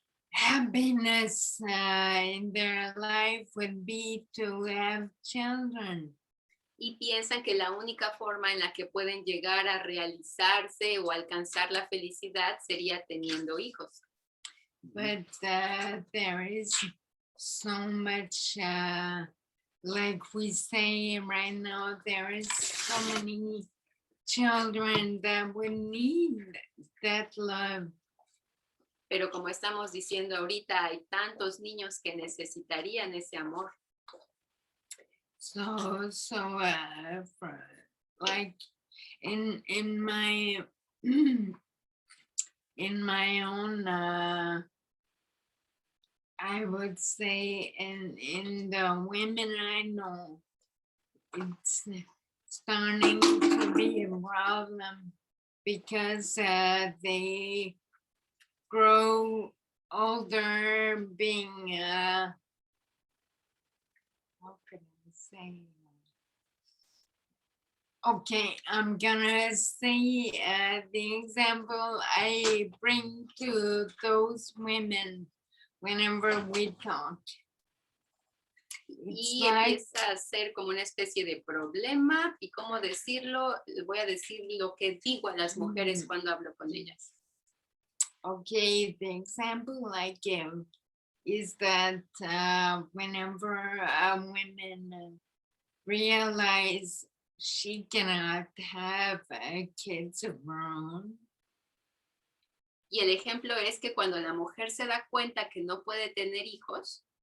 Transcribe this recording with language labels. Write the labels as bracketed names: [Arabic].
[English] happiness in their life would be to have children. [Spanish] Y piensan que la única forma en la que pueden llegar a realizarse o alcanzar la felicidad sería teniendo hijos. [English] But there is so much, like we say right now, there is so many children that would need that love. [Spanish] Pero como estamos diciendo ahorita, hay tantos niños que necesitarían ese amor. [English] So for, like in my in my own I would say in the women I know, it's starting to be a problem because they grow older being how can I say? Okay, I'm gonna say the example I bring to those women whenever we talk. It's [Spanish] Y [English] like, [Spanish] empieza a ser como una especie de problema. ¿Y cómo decirlo? Voy a decir lo que digo a las mujeres cuando hablo con ellas. [English] okay, the example I give is that whenever women realize she cannot have kids of her own, [Spanish] Y el ejemplo es que cuando la mujer se da cuenta que no puede tener hijos,